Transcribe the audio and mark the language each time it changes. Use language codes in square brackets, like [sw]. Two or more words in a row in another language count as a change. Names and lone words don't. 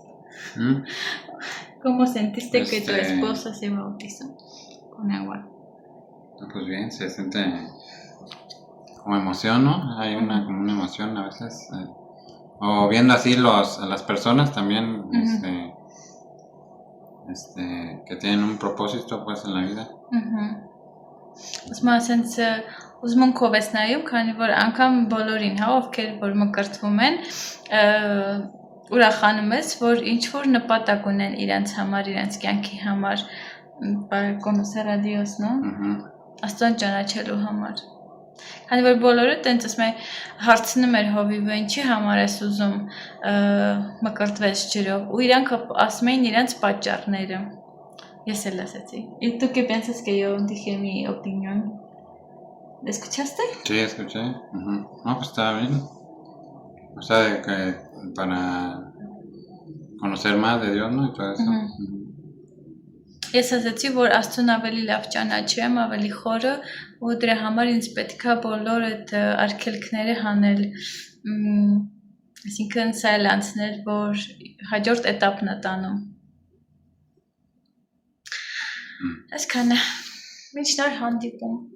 [es] ¿Cómo sentiste que tu esposa se bautizó con agua? Pues bien, se siente como emoción, ¿no? Hay como una emoción a veces. O viendo así a las personas también, que tienen un propósito pues en la vida. [hy] Ուսմա ասենց ուզմունքով ես նայում, քանի որ անգամ բոլորին, հա, ովքեր որ մկրտվում են, ուրախանում ես, որ ինչ որ նպատակ ունեն իրենց համար, իրենց կյանքի համար, [es] conocer a Dios, no? [hy] Աստծուն ճանաչելու համար։ Քանի որ բոլորը տենց ասում են, հարցնում էր հովիվը, ինչի համար ես ուզում մկրտվես ջրով, ու իրանք ասում էին իրենց պատճառները։ Ես էլ ասացի։ [es] ¿Y tú qué piensas que yo dije mi opinión? ¿Escuchaste? Sí, escuché. No, pues estaba bien. O sea, que para conocer más de Dios, ¿no? Y todo eso. [hy] Ես ասացի, որ Աստծուն ավելի լավ ճանաչեմ, ավելի խորը, ու դրա համար ինձ պետքա բոլոր այդ արգելքները հանել, այսինքն սայլ անցնել, որ հաջորդ էտապն է տանում։ Այսքանը, մինչ նոր հանդիպում։